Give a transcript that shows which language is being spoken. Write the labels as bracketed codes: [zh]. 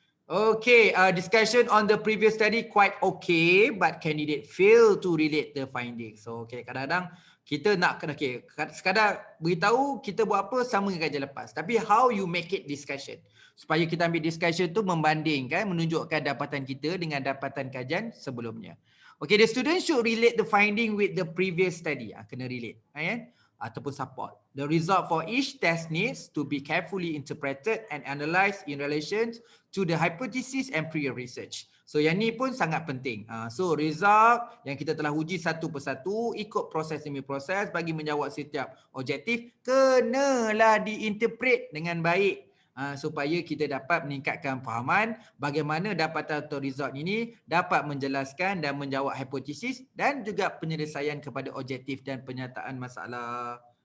[en] Okay, discussion on the previous study quite okay, but candidate fail to relate the findings. [ms] So, okay, kadang-kadang kita nak kena, okay, sekadar beritahu kita buat apa sama dengan kajian lepas. [en] Tapi how you make it discussion. [ms] Supaya kita ambil discussion tu membandingkan, menunjukkan dapatan kita dengan dapatan kajian sebelumnya. [en] Okay, the student should relate the finding with the previous study. [ms] Kena relate. Ataupun support. [en] The result for each test needs to be carefully interpreted and analysed in relation to the hypothesis and prior research. [ms] So yang ni pun sangat penting. So result yang kita telah uji satu persatu, ikut proses demi proses bagi menjawab setiap objektif, kenalah diinterpret dengan baik. Supaya kita dapat meningkatkan fahaman bagaimana dapatan atau result ini dapat menjelaskan dan menjawab hipotesis dan juga penyelesaian kepada objektif dan penyataan masalah.